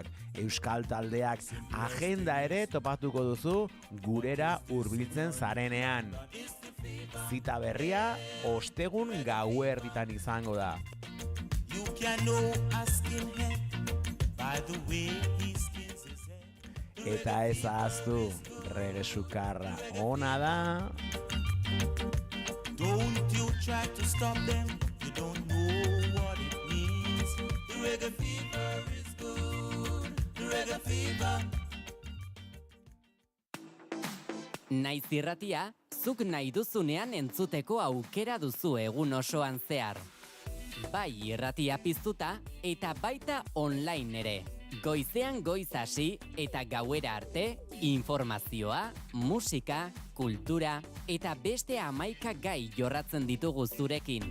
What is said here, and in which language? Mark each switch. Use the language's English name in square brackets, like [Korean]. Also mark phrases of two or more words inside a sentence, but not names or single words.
[Basque] Euskal taldeak agenda ere topatuko duzu gurera hurbiltzen zarenean. Zita berria ostegun gauerditan izango da. Eta ez ahaztu, reggae sukarra ona da. [English] Don't you try to stop them, you don't know what it means. The reggae fever is good, the reggae fever. [Basque] Naiz irratia, zuk nahi duzunean entzuteko aukera duzu egun osoan zehar. Bai irratia piztuta eta baita online ere. Goizean goiz hasi eta gauera arte, informazioa, musika, kultura eta beste 11 gai jorratzen ditugu zurekin.